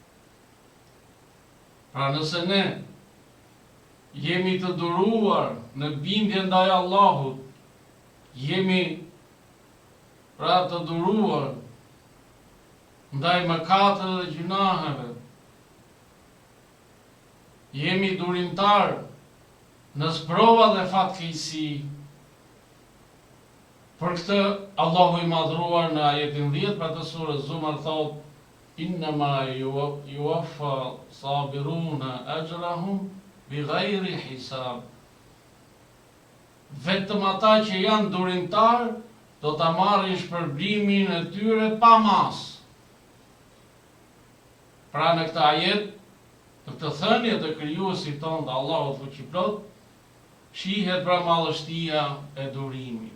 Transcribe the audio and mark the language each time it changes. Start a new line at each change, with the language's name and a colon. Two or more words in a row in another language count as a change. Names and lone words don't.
Albanian: Pra nëse ne jemi të duruar në bindje ndaj Allahut, jemi pra të duruar ndaj mëkateve dhe gjunaheve, jemi durimtar në sprova dhe fatkeqësi. Për këtë Allahu i madhruar në ajetin 10 për të surës Zumar thot:
Arabic: إنما يوفى الصابرون أجرهم بغير حساب.
Albanian: Vetëm ata që janë durimtar do ta marrin shpërblimin e tyre pa mas. Pra në këtë ajet, në këtë thënie të krijuesit tonë të Allahut fuqiplot, shihet pra mallështia e durimit.